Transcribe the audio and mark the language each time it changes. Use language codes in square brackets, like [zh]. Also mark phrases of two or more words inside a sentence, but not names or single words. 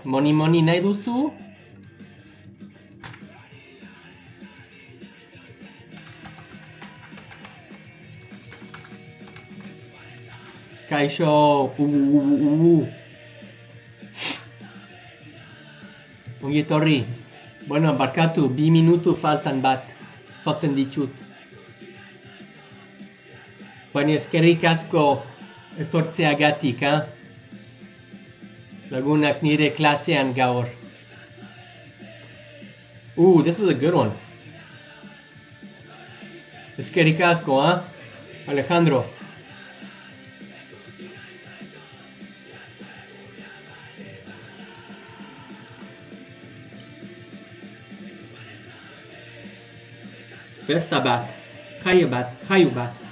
[eu] Moni nahi duzu? Kaixo, Ongi etorri. Bueno, barkatu, 2 minutu faltan ditut. Baina eskerrik asko etortzeagatik, ha? Lagunak nire klasean gaur. [en] This is a good one. [eu] Eskerrik asko, ha? Alejandro. Festa bat, jaio bat.